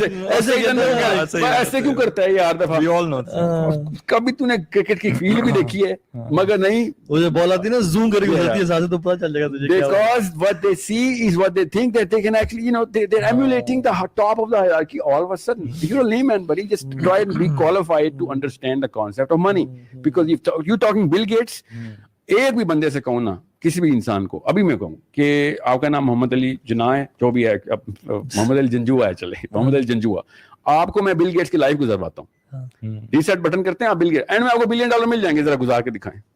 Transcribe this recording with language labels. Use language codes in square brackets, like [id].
[ur] ایسے کیوں کرتا ہے یار دفعہ. کبھی تو نے کرکٹ کی فیلڈ بھی دیکھی ہے, مگر نہیں, وہ جو بال آتی ہے نا زوم کر کے گزرتی ہے ساتھ, تو پتہ چل جائے گا تجھے. [en] Because what they see is what they think that they can actually, they're emulating the top of the hierarchy all of a sudden. You're a layman, buddy. Just try and be qualified to understand the concept of money. Because if you're talking Bill Gates, [ur] ایک بھی بندے سے کہوں نا, کسی بھی انسان کو ابھی میں کہوں کہ آپ کا نام محمد علی جناح ہے, جو بھی ہے, محمد علی جنجوا ہے, چلے محمد علی جنجوا, آپ کو میں بل گیٹس کی لائف گزرواتا ہوں, ریسیٹ بٹن کرتے ہیں آپ بل گیٹس, اینڈ میں آپ کو $1 بلین مل جائیں گے, ذرا گزار کے دکھائیں.